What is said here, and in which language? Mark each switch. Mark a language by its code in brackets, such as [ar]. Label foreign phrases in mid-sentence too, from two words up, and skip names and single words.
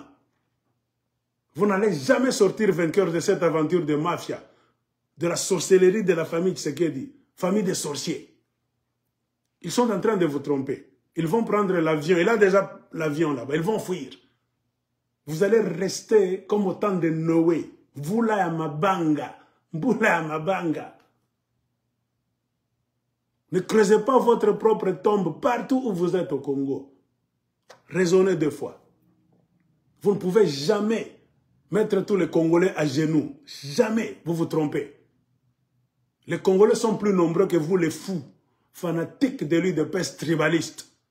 [fr] Vous n'allez jamais sortir vainqueur de cette aventure de mafia, de la sorcellerie de la famille Tshisekedi, famille des sorciers. Ils sont en train de vous tromper. Ils vont prendre l'avion. Il a déjà l'avion là-bas. Ils vont fuir. Vous allez rester comme au temps de Noé. [ln] Vula ya mabanga. Vula ya mabanga. [fr] Ne creusez pas votre propre tombe partout où vous êtes au Congo. Raisonnez deux fois. Vous ne pouvez jamais mettre tous les Congolais à genoux. Jamais. Vous vous trompez. Les Congolais sont plus nombreux que vous, les fous, fanatiques de lui de peste tribalistes.